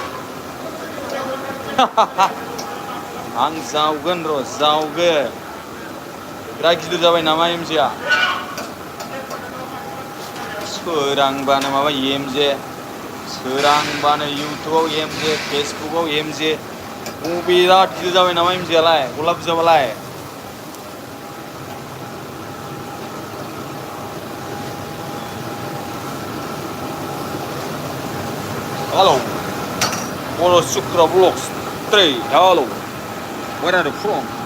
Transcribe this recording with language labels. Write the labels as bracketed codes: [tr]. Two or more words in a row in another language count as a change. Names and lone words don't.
[brx] आं जावगोन र' जावगोन बिराद गिदिर जाबाय नामा एमजेआ सोरांबानो माबा एमजे सोरांबानो इउटुबाव एमजे फेसबुकाव एमजे बिराद गिदिर जाबाय नामा एमजेआलाय गलाब बुजाबालाय [en] Hello, Moro Sukra Vlogs 3, hello, where are you from?